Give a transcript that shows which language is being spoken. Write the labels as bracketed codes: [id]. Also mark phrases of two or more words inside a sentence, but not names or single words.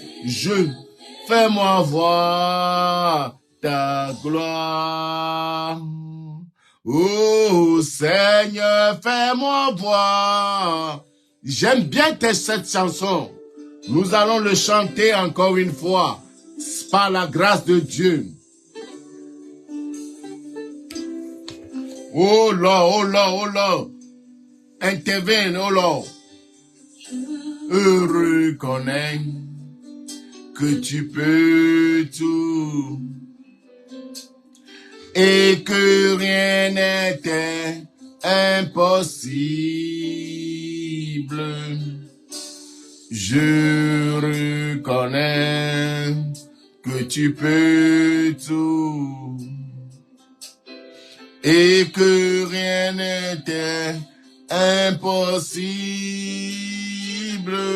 [fr] Fais-moi voir ta gloire. Oh Seigneur, fais-moi voir. J'aime bien cette chanson. Nous allons le chanter encore une fois. Par la grâce de Dieu. [en] Oh Lord, oh Lord, oh Lord. Intervene, oh Lord. [fr] reconnais que tu peux tout et que rien n'était impossible. Je reconnais que tu peux tout et que rien n'était impossible.